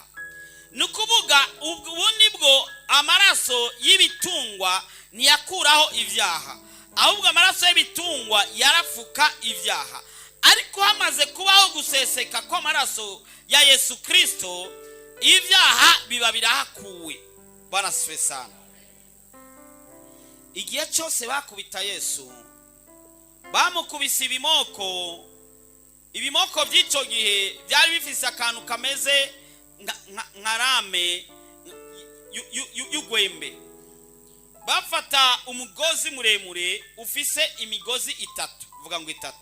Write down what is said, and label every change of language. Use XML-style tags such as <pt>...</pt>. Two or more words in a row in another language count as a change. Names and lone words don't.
<rn>Nukuvuga ubu nibwo amaraso y'ibitungwa ntiyakuraho ivyaha, ahubwo amaraso y'ibitungwa yarafuka ivyaha. Ariko hamaze kubaho guseseka kwa maraso ya Yesu Kristo, ivyaha biba birahakuwe.</rn> <sw>Bwana sifiwe sana.</sw> <rn>Igihe cyose bakubita Yesu, bamukubise ibimoko by'icyo gihe byari bifise akantu kameze nka rame y'ugwembe. Bafata umugozi muremure ufise imigozi 3, vuga ngo 3.</rn>